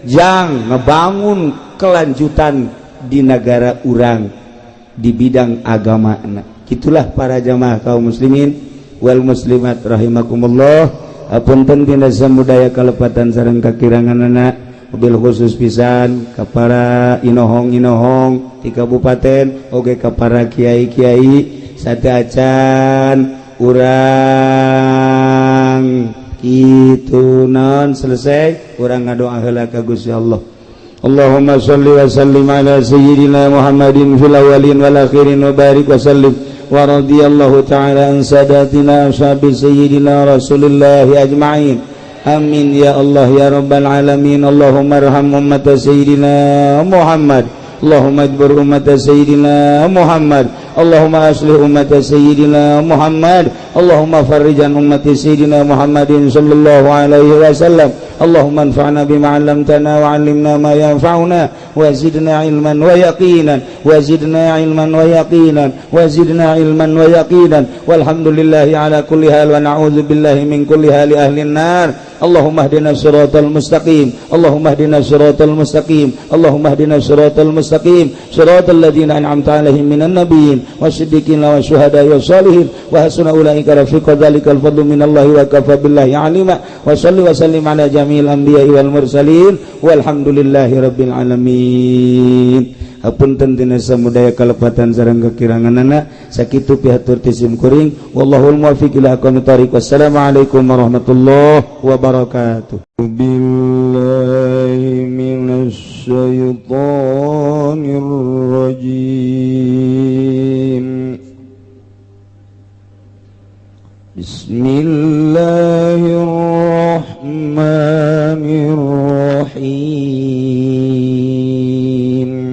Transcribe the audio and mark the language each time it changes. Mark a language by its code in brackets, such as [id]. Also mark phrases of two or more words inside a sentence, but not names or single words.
[su] jang ngebangun kelanjutan di negara urang di bidang agama gitulah para jamaah kaum [ar] المسلمين والمسلمات رحمكم الله [su] apunten dina samudaya kalepatan sareng kakiranganana mobil khusus pisan ka para inohong-inohong di kabupaten oge ka para kiai-kiai sadaacan urang kitu naon selesai urang ngadoa heula ka Gusti Allah [ar] اللهم صل وسلم على سيدنا محمد في الأولين والآخرين وبارك و وسلم ورضي الله تعالى عن ساداتنا أصحاب سيدنا رسول الله أجمعين آمين يا الله يا رب العالمين اللهم ارحم أمة سيدنا محمد اللهم اجبر أمة سيدنا محمد اللهم أصلح أمة سيدنا محمد اللهم فرج أمة سيدنا محمد صلى الله عليه وسلم اللهم انفعنا بما علمتنا وعلمنا ما ينفعنا وزدنا علما ويقينا وزدنا علما ويقينا وزدنا علما ويقينا والحمد لله على كل حال ونعوذ بالله من حال أهل النار. اللهم اهدنا الصراط المستقيم اللهم اهدنا الصراط المستقيم اللهم اهدنا الصراط المستقيم صراط الذين أنعمت عليهم من النبيين والصديقين والشهداء والصالحين وحسن أولئك رفيقا ذلك الفضل من الله وكفى بالله عليما وصل وسلم على جميع الأنبياء والمرسلين والحمد لله رب العالمين. [su] Hapunten tina samudaya kalepatan sareng kekiranganana sakitu pihatur tisim kuring [ar] والله الموفق إلى أقوم الطريق. والسلام عليكم ورحمة الله وبركاته. بالله من الشيطان الرجيم. Bismillahirrahmanirrahim.